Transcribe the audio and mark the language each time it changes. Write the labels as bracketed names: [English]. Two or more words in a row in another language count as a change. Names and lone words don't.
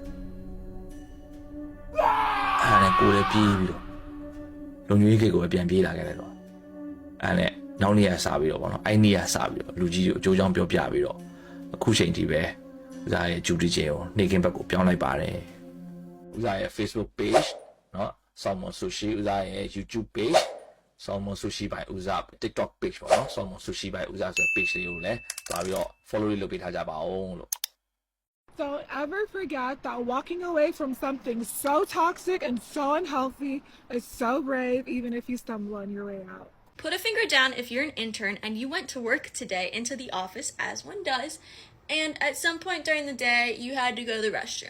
[Burmese] အဲ့နဲ့ကိုလည်းပြေးပြီးတော့လုံညွေးခေတ်ကိုပဲပြန်ပြေးလာခဲ့တယ်တော့အဲ့နဲ့နောက်နေ့ကစားပြီးတော့ဗောနော်အဲ့နေ့ကစားပြီးတော့လူကြီးကိုအကျိုးချောင်းပြောပြပြီးတော့အခုချိန်ထိပဲဦးဇာရဲ့ duty ချင်းကိုနေကင်းဘက်ကိုပြောင်းလိုက်ပါတယ်ဦးဇာရဲ့ [English] Facebook page [Burmese] เนาะ Salmon Sushi ဦးဇာရဲ့ [English] YouTube page [Burmese] Salmon Sushi by ဦးဇာ [English] TikTok page [Burmese] ပေါ့เนาะ Salmon Sushi by ဦးဇာဆိုတဲ့ page လေးကိုလည်းသွားပြီးတော့ follow လုပ်ပေးထားကြပါအောင်လို့ [English] Don't ever forget that walking away from something so toxic and so unhealthy is so brave, even if you stumble on your way out. Put a finger down if you're an intern and you went to work today into the office, as one does, and at some point during the day you had to go to the restroom.